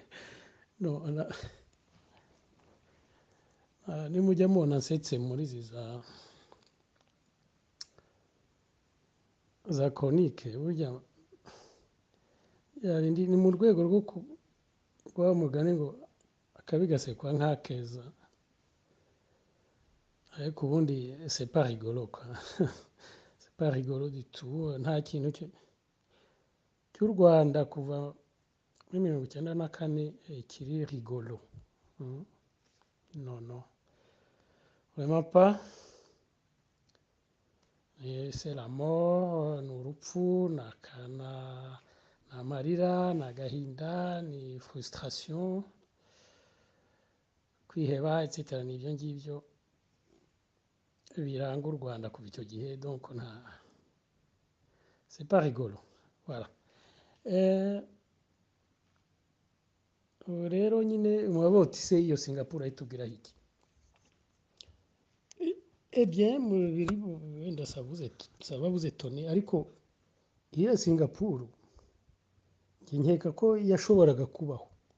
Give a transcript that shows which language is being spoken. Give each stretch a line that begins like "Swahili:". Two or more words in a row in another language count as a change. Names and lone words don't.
Kinyarwanda: No, nimujya mubona nsetse muri izi za chronique, burya ni mu rwego rwo kuba mugani ngo akabi gasekwa nk'akeza, ariko ubundi
French: c'est pas rigolo quoi. C'est pas rigolo du tout.
Kinyarwanda: Nta kintu cy'u Rwanda kuva muri 1994 kiri rigolo.
French: Non. Vraiment pas. C'est la mort,
Kinyarwanda: ni urupfu, ni amarira, ni agahinda, ni frustration, kwiheba etc. Ni ibyo ngibyo biranga u Rwanda kuva icyo gihe,
French: donc c'est pas rigolo. Voilà.
Kinyarwanda: Rero nyine mwaboti se iyo Singapore ayitubwiraho iki? Bien mubiri wenda sababuze tone, ariko iyo Singapore nkeka ko yashoboraga kubaho.